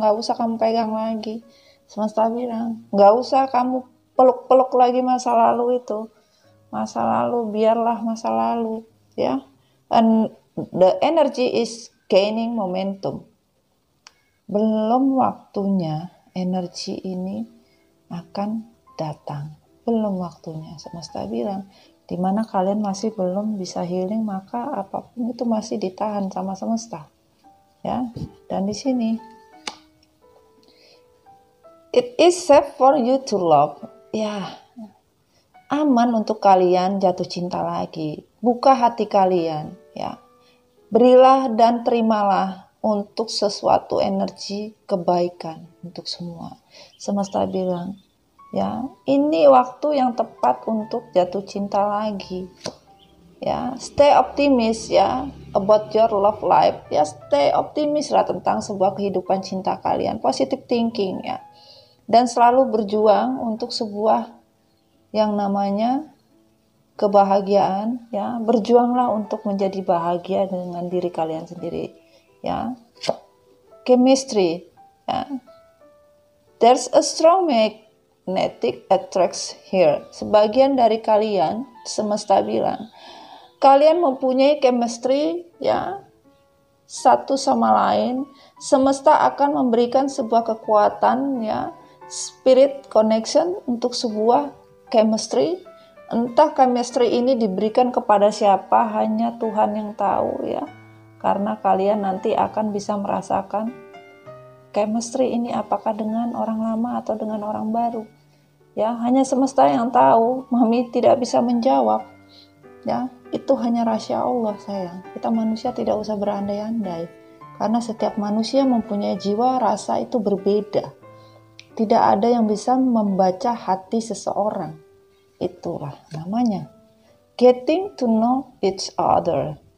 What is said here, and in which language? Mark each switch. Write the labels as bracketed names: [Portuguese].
[Indonesian] Nggak usah kamu pegang lagi. Semesta bilang, nggak usah kamu peluk-peluk lagi masa lalu itu. Masa lalu biarlah masa lalu ya. [English] And the energy is gaining momentum. [Indonesian] Belum waktunya energi ini akan datang. Belum waktunya. Semesta bilang, di mana kalian masih belum bisa healing, maka apapun itu masih ditahan sama semesta. Ya. Dan di sini [English] it is safe for you to love. [Indonesian] Ya. Aman untuk kalian jatuh cinta lagi. Buka hati kalian, ya. Berilah dan terimalah untuk sesuatu energi kebaikan untuk semua. Semesta bilang, ya, ini waktu yang tepat untuk jatuh cinta lagi. [English] Ya, stay optimis ya about your love life. [Indonesian] Ya, stay optimis lah tentang sebuah kehidupan cinta kalian. [English] Positive thinking [Indonesian] ya. Dan selalu berjuang untuk sebuah yang namanya kebahagiaan ya. Berjuanglah untuk menjadi bahagia dengan diri kalian sendiri ya. Chemistry ya. [English] There's a strong magnetic attraction here. [Indonesian] Sebagian dari kalian, semesta bilang, kalian mempunyai chemistry ya, satu sama lain. Semesta akan memberikan sebuah kekuatan ya, [English] spirit connection [Indonesian] untuk sebuah chemistry. Entah chemistry ini diberikan kepada siapa, hanya Tuhan yang tahu ya. Karena kalian nanti akan bisa merasakan chemistry ini apakah dengan orang lama atau dengan orang baru. Ya, hanya semesta yang tahu. Mami tidak bisa menjawab. Ya, itu hanya rahasia Allah, sayang. Kita manusia tidak usah berandai-andai. Karena setiap manusia mempunyai jiwa rasa itu berbeda. Tidak ada yang bisa membaca hati seseorang. Itulah namanya [English] getting to know each other.